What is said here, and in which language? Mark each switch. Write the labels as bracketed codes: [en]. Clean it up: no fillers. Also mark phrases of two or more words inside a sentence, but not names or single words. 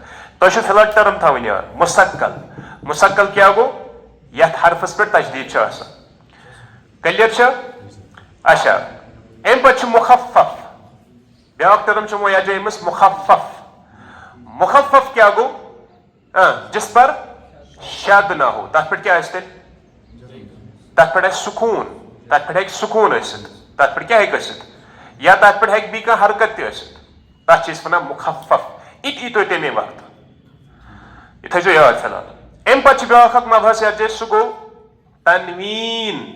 [ks] تۄہہِ چھُو فِلحال ٹٔرم تھاوٕنۍ یاد مُثقل. مُثقل کیٛاہ گوٚو یتھ حرفس پٮ۪ٹھ تشدیٖد چھُ آسان. کلیر چھا. اچھا امہِ پتہٕ چھُ مخفف. بیاکھ ٹٔرم چھِ وۄنۍ یتھ جایہِ أمِس مخفف. مخفف کیٛاہ گوٚو [ur] جس پر شد نہ ہو. [ks] تتھ پٮ۪ٹھ کیٛاہ آسہِ تیٚلہِ تتھ پٮ۪ٹھ آسہِ سکوٗن. تتھ پٮ۪ٹھ ہیٚکہِ سکوٗن ٲسِتھ. تتھ پٮ۪ٹھ کیٛاہ ہیٚکہِ ٲسِتھ یا تتھ پٮ۪ٹھ ہیٚکہِ بیٚیہِ کانٛہہ حرکت تہِ ٲسِتھ. تتھ چھِ أسۍ ونان مخفف. یہِ تہِ یی تۄہہِ تمے وقتہٕ. یہِ تھٲیزیو یاد فِلحال. امہِ پتہٕ چھُ بیاکھ اکھ مبحث یتھ جایہِ سُہ گوٚو تنویٖن.